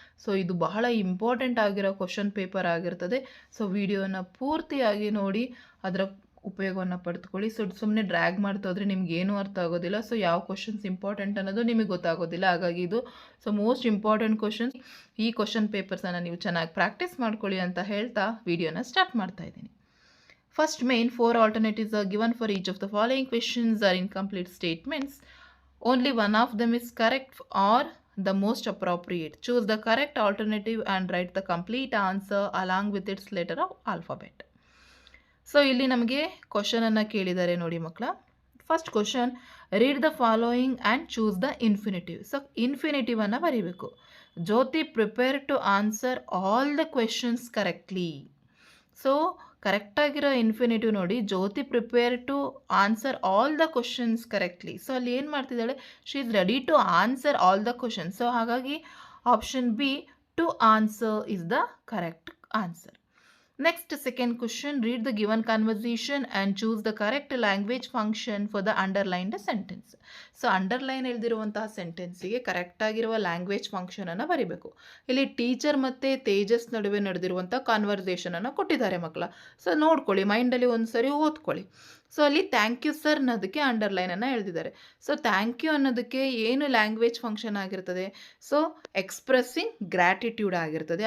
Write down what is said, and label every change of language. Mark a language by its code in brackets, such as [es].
[kn] So ಇದು ಬಹಳ important ಆಗಿರೋ ಕ್ವಶನ್ ಪೇಪರ್ ಆಗಿರ್ತದೆ. ಸೊ ವಿಡಿಯೋನ ಪೂರ್ತಿಯಾಗಿ ನೋಡಿ ಅದರ ಉಪಯೋಗವನ್ನು ಪಡೆದುಕೊಳ್ಳಿ. ಸುಮ್ಮನೆ ಡ್ರ್ಯಾಗ್ ಮಾಡ್ತಾ ಹೋದರೆ ನಿಮ್ಗೆ ಏನೂ ಅರ್ಥ ಆಗೋದಿಲ್ಲ. ಸೊ ಯಾವ ಕ್ವಶನ್ಸ್ ಇಂಪಾರ್ಟೆಂಟ್ ಅನ್ನೋದು ನಿಮಗೆ ಗೊತ್ತಾಗೋದಿಲ್ಲ. ಹಾಗಾಗಿ ಇದು ಮೋಸ್ಟ್ ಇಂಪಾರ್ಟೆಂಟ್ ಕ್ವಶನ್ಸ್. ಈ ಕ್ವಶನ್ ಪೇಪರ್ಸನ್ನು ನೀವು ಚೆನ್ನಾಗಿ ಪ್ರಾಕ್ಟೀಸ್ ಮಾಡ್ಕೊಳ್ಳಿ ಅಂತ ಹೇಳ್ತಾ ವಿಡಿಯೋನ ಸ್ಟಾರ್ಟ್ ಮಾಡ್ತಾ ಇದ್ದೀನಿ. [en] First main 4 alternatives are given for each of the following questions are incomplete statements. Only one of them is correct or the most appropriate. Choose the correct alternative and write the complete answer along with its letter of alphabet. [kn] So ಇಲ್ಲಿ ನಮಗೆ ಕ್ವಶನನ್ನು ಕೇಳಿದ್ದಾರೆ ನೋಡಿ ಮಕ್ಕಳ. First question, [en] Read the following and choose the infinitive. So [kn] ಇನ್ಫಿನಿಟಿವನ್ನು ಬರೀಬೇಕು. [en] Jyoti prepare to answer all the questions correctly. So [kn] ಕರೆಕ್ಟಾಗಿರೋ infinitive ನೋಡಿ, [en] Jyoti prepare to answer all the questions correctly. So [kn] ಅಲ್ಲಿ ಏನು ಮಾಡ್ತಿದ್ದಾಳೆ, [en] She is ready to answer all the questions. So [kn] ಹಾಗಾಗಿ [en] Option B, to answer is the correct answer. Next, second question, read the given conversation and choose the correct language function for the underlined sentence. [kn] So underline ಎಳೆದಿರುವಂತಹ ಸೆಂಟೆನ್ಸಿಗೆ ಕರೆಕ್ಟಾಗಿರುವ language ಫಂಕ್ಷನನ್ನು ಬರೀಬೇಕು. ಇಲ್ಲಿ teacher ಮತ್ತು ತೇಜಸ್ ನಡುವೆ ನಡೆದಿರುವಂಥ ಕಾನ್ವರ್ಸೇಷನನ್ನು ಕೊಟ್ಟಿದ್ದಾರೆ ಮಕ್ಕಳ. So ನೋಡ್ಕೊಳ್ಳಿ, ಮೈಂಡಲ್ಲಿ ಒಂದು ಸರಿ ಓದ್ಕೊಳ್ಳಿ. ಸೊ ಅಲ್ಲಿ [en] thank you sir [kn] ಅನ್ನೋದಕ್ಕೆ ಅಂಡರ್ಲೈನನ್ನು ಎಳೆದಿದ್ದಾರೆ. ಸೊ ಥ್ಯಾಂಕ್ ಯು ಅನ್ನೋದಕ್ಕೆ ಏನು ಲ್ಯಾಂಗ್ವೇಜ್ ಫಂಕ್ಷನ್ ಆಗಿರ್ತದೆ, ಸೊ ಎಕ್ಸ್ಪ್ರೆಸ್ಸಿಂಗ್ ಗ್ರ್ಯಾಟಿಟ್ಯೂಡ್ ಆಗಿರ್ತದೆ.